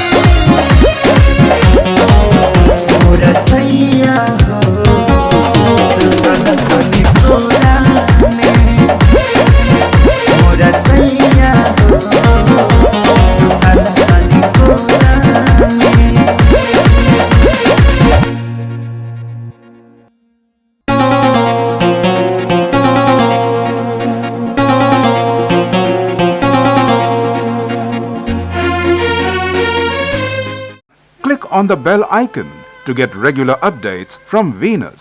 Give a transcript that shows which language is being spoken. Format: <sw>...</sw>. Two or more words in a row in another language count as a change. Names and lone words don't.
<bho>मोरा सैया हो सुतल बनी कोरा में मोरा सैया हो सुतल बनी कोरा में।</bho> <en>Click on the bell icon to get regular updates from Venus.</en>